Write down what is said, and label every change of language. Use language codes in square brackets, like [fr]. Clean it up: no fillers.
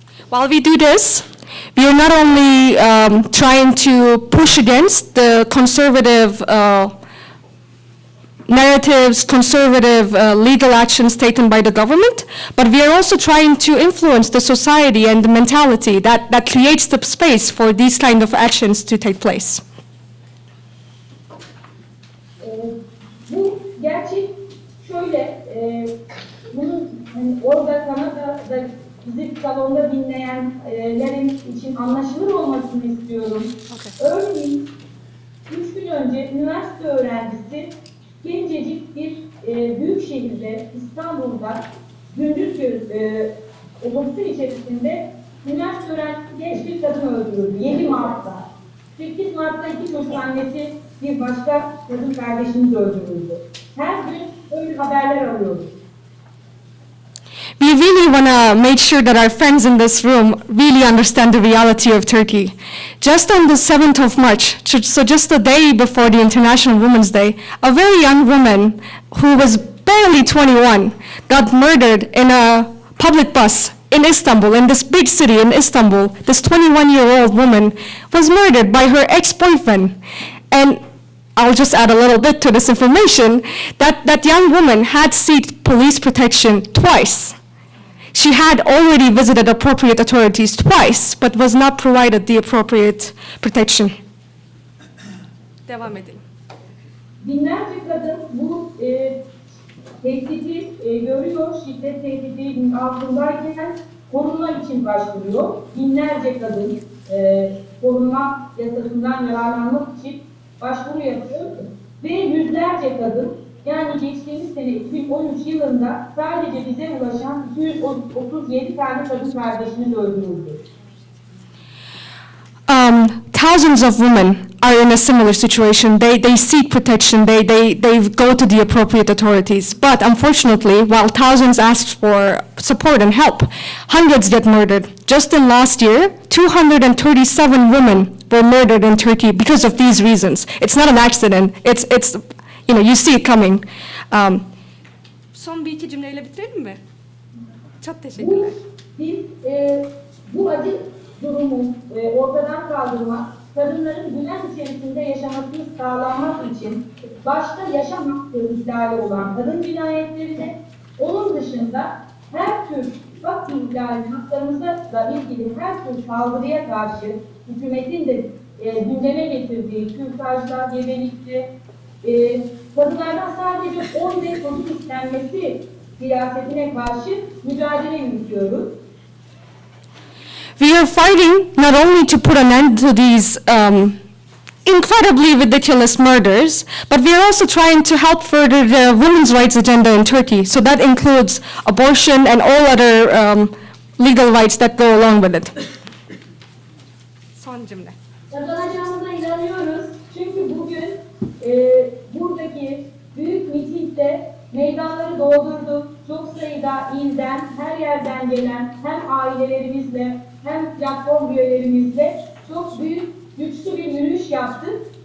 [en] While we do this, we are not only trying to push against the conservative narratives, conservative legal actions taken by the government, but we are also trying to influence the society and the mentality that creates the space for these kind of actions to take place. [tr] Bu gerçek şöyle, bunun orada Kanada'da bizi salonda dinleyenlerin için anlaşılır olmasını istiyorum. Okay. Örneğin 3 gün önce üniversite öğrencisi gencecik bir büyük şehirde, İstanbul'da gündüz otobüsün içerisinde üniversite öğrencisi genç bir kadın öldürüldü 7 Mart'ta. 8 Mart'ta 2 çocuk annesi bir başka kadın kardeşimiz öldürüldü. Her gün böyle haberler alıyoruz. [en] We really want to make sure that our friends in this room really understand the reality of Turkey. Just on the 7th of March, so just the day before the International Women's Day, a very young woman who was barely 21 got murdered in a public bus in Istanbul, in this big city in Istanbul. This 21-year-old woman was murdered by her ex-boyfriend. And I'll just add a little bit to this information, that young woman had sought police protection twice. She had already visited appropriate authorities twice, but was not provided the appropriate protection. [tr] Devam edelim. Binlerce kadın bu tehdidi görüyor, şiddet tehdidinin altındayken korunma için başvuruyor. Binlerce kadın korunma yasasından yararlanmak için başvuru yapıyor ve yüzlerce kadın, yani geçtiğimiz sene 2013 yılında sadece bize ulaşan 237 tane kadın kardeşimiz öldürüldü. [en] Thousands of women are in a similar situation. They seek protection. They go to the appropriate authorities. But unfortunately, while thousands ask for support and help, hundreds get murdered. Just in last year, 237 women were murdered in Turkey because of these reasons. It's not an accident. It's you see it coming. [tr] Son bir iki cümleyle bitirelim mi? Çok teşekkürler. Biz bu acı durumu ortadan kaldırmak, kadınların güven içerisinde yaşamasını sağlanmak için başta yaşam hakkı ihlali olan kadın cinayetlerine, onun dışında her tür hak ihlali, haklarımızla da ilgili her tür saldırıya karşı hükümetin de gündeme getirdiği kürtajlar, gebelikte, kadınlardan sadece 10 ve çocuk istenmesi siyasetine karşı mücadele yürütüyoruz. [en] We are fighting not only to put an end to these incredibly ridiculous murders, but we are also trying to help further the women's rights agenda in Turkey. So that includes abortion and all other legal rights that go along with it. [tr] Son cümle. Kazanacağımıza inanıyoruz. Çünkü bugün buradaki büyük mitingde meydanları doldurduk. Çok sayıda ilden, her yerden gelen hem ailelerimizle hem platform üyelerimizle çok büyük, güçlü bir yürüyüş yaptık.